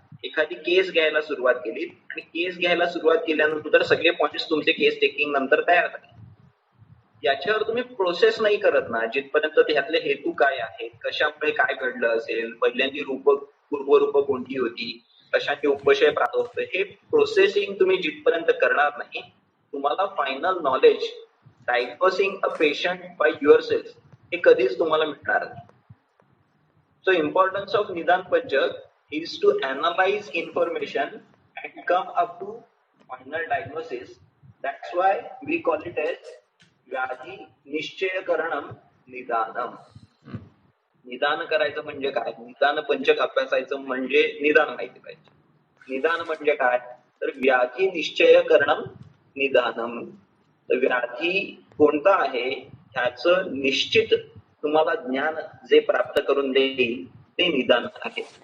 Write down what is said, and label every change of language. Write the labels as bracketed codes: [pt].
[mr] एखादी केस घ्यायला सुरुवात केली आणि केस घ्यायला सुरुवात केल्यानंतर सगळे पॉइंट्स तुमचे केस टेकिंग नंतर तयार झाले, याच्यावर तुम्ही प्रोसेस नाही करत ना, जिथपर्यंत त्यातले हेतू काय आहेत, कशामुळे काय घडलं असेल, पहिल्यांदी पूर्वरूप कोणती होती, कशाचे उपशय प्राप्त होतं, हे प्रोसेसिंग तुम्ही जिथपर्यंत करणार नाही, तुम्हाला [en] final knowledge diagnosing a patient by yourself [mr] हे कधीच तुम्हाला मिळणार नाही. [en] So importance of nidan panchak is to analyze information and come up to final diagnosis. That's why we call it as [sa] व्याधी निश्चयकरणम निदानम. [mr] निदान करायचं म्हणजे काय, निदान पंचक अभ्यासायचं म्हणजे निदान माहिती पाहिजे. निदान म्हणजे काय, तर [sa] व्याधी निश्चयकरणम निदानम. [mr] तर व्याधी कोणता आहे ह्याचं निश्चित तुम्हाला ज्ञान जे प्राप्त करून देईल ते निदान आहे.